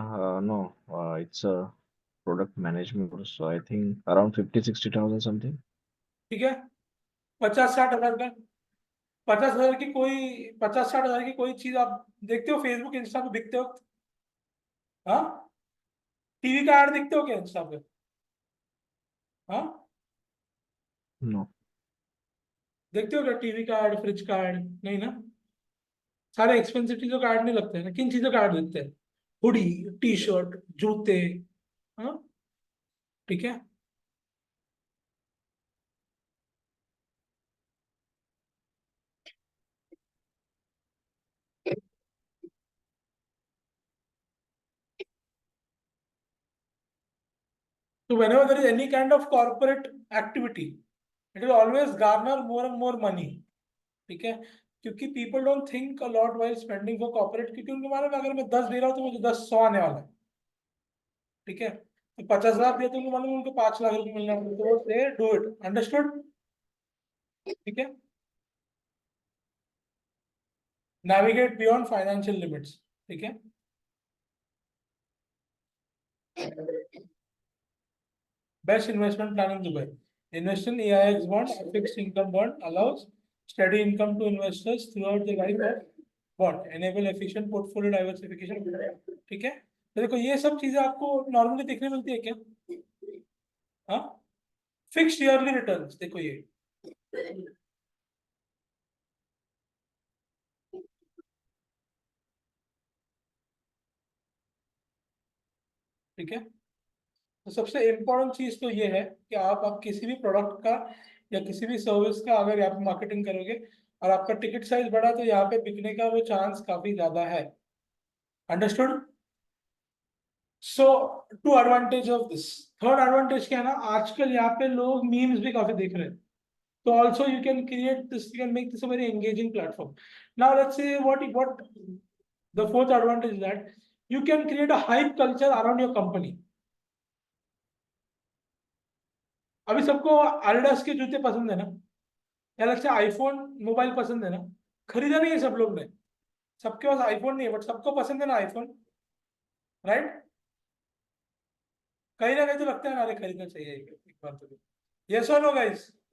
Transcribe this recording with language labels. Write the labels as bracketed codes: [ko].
[en] No, it's a product management course, so I think around 50-60,000 something. [hi] ठीक है, 50-60 हजार का। 50 हजार की कोई, 50-60 हजार की कोई चीज आप देखते हो फेसबुक इंस्टा पे बिकते हो? हाँ, टीवी का ऐड दिखते हो क्या इंस्टा पे? हाँ, [en] No. [hi] देखते हो क्या टीवी का ऐड, फ्रिज का ऐड? नहीं ना, सारे एक्सपेंसिव चीजों का ऐड नहीं लगते हैं ना, किन चीजों का ऐड दिखते हैं? हुडी, टी शर्ट, जूते, हाँ, ठीक है। [en] So whenever there is any kind of corporate activity, it will always garner more and more money. [hi] ठीक है, क्योंकि [en] people don't think a lot while spending for corporate, [hi] क्योंकि उनको मालूम है अगर मैं 10 दे रहा हूँ तो मुझे 10 100 आने वाला है, ठीक है, तो 50,000 दिया तो उनको मालूम है उनको 5 लाख रुपए मिलने वाले, तो [en] they do it. Understood? [hi] ठीक है, [en] navigate beyond financial limits. [hi] ठीक है, [en] best investment plan in Dubai. Invest in AIX bond, a fixed income bond allows steady income to investors throughout the life of bond. Enable efficient portfolio diversification. [hi] ठीक है, तो देखो ये सब चीजें आपको नॉर्मली देखने मिलती है क्या? हाँ, फिक्स्ड ईयरली रिटर्न्स, देखो ये ठीक है। तो सबसे इम्पोर्टेंट चीज तो ये है कि आप किसी भी प्रोडक्ट का या किसी भी सर्विस का अगर आप मार्केटिंग करोगे और आपका टिकट साइज बढ़ा तो यहाँ पे बिकने का वो चांस काफी ज्यादा है। [en] Understood? So two advantage of this, third advantage [hi] क्या है ना, आजकल यहाँ पे लोग मीम्स भी काफी देख रहे हैं, तो [en] also you can create this, you can make this a very engaging platform. Now let's say what the fourth advantage is that you can create a hype culture around your company. [hi] अभी सबको Adidas के जूते पसंद है ना, या लगता है आईफोन मोबाइल पसंद है ना, खरीदा नहीं है सब लोग ने, सबके पास आईफोन नहीं है बट सबको पसंद है ना आईफोन, [en] Right? [hi] कहीं ना कहीं तो लगता है ना अरे खरीदना चाहिए एक बार तो। [en] yes [hi] और [en] No guys?